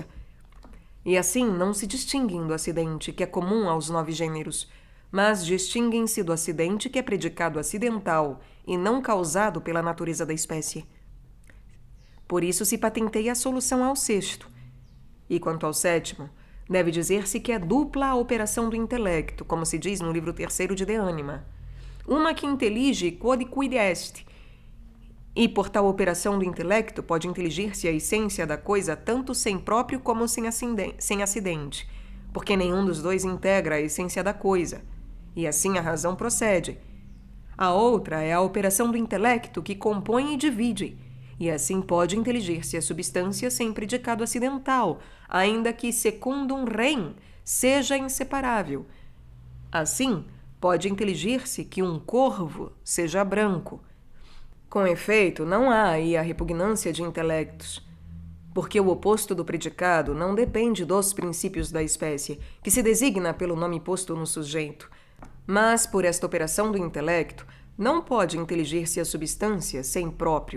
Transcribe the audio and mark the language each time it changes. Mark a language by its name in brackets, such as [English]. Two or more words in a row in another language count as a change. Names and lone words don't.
[Portuguese] E assim não se distinguem do acidente, que é comum aos 9 gêneros, mas distinguem-se do acidente que é predicado acidental e não causado pela natureza da espécie. Por isso se patenteia a solução ao sexto. E quanto ao sétimo, deve dizer-se que é dupla a operação do intelecto, como se diz no livro terceiro de De Anima. Uma que intelige [Latin] quod quid est, [Portuguese] e por tal operação do intelecto pode inteligir-se a essência da coisa tanto sem próprio como sem acidente, porque nenhum dos dois integra a essência da coisa, e assim a razão procede. A outra é a operação do intelecto que compõe e divide, e assim pode inteligir-se a substância sem predicado acidental, ainda que [Latin] secundum rem [Portuguese] seja inseparável. Assim, pode inteligir-se que um corvo seja branco. Com efeito, não há aí a repugnância de intelectos, porque o oposto do predicado não depende dos princípios da espécie, que se designa pelo nome posto no sujeito, mas, por esta operação do intelecto, não pode inteligir-se a substância sem próprio.